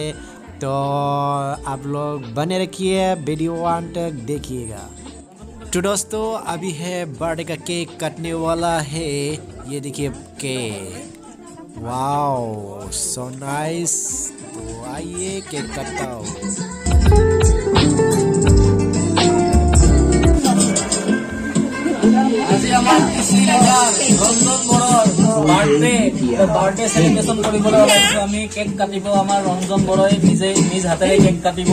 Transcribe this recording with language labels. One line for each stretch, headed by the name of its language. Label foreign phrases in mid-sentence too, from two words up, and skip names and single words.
Hindi: तो आप लोग बने रखिए वीडियो अंत तक देखिएगा। तो दोस्तों अभी है बर्थडे का केक कटने वाला है। ये देखिए केक,
English: wow so nice.
Hindi: तो आइए केक कटाओ।
English: birthday celebration
Assamese: কৰিবলৈ ওলাইছো আমি। কেক কাটিব আমাৰ ৰঞ্জন বৰই নিজ হাতেৰে কেক কাটিব।